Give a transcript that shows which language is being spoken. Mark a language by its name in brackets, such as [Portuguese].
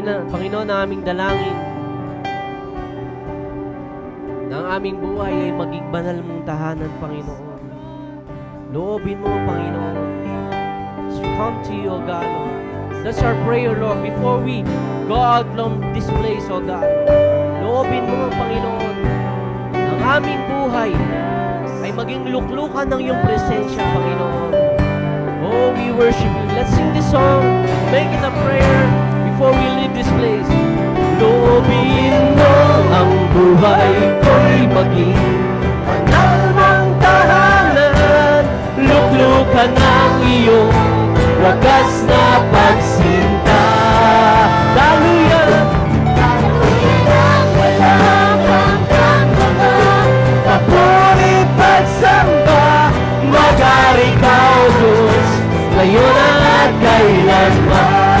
[Filipino] Panginoon, na aming dalangin na ang aming buhay ay maging banal mong tahanan, Panginoon. Loobin mo, Panginoon. [English] As we come to you, O God, Lord. That's our prayer, Lord, before we go out from this place, O God. [Filipino] Loobin mo, Panginoon, na ang aming buhay ay maging luklukan ng iyong presensya, Panginoon. [English] Oh, we worship you. Let's sing this song, make it a prayer before we leave this place. [Filipino] Loobin mo ang buhay ko'y maging banal mong tahanan, luklukan ng iyong wagas na pagsinta. Daluyan, daluyan ang walang hanggang mga papurit pagsamba, magari ka, O Diyos, ngayon at kailanman.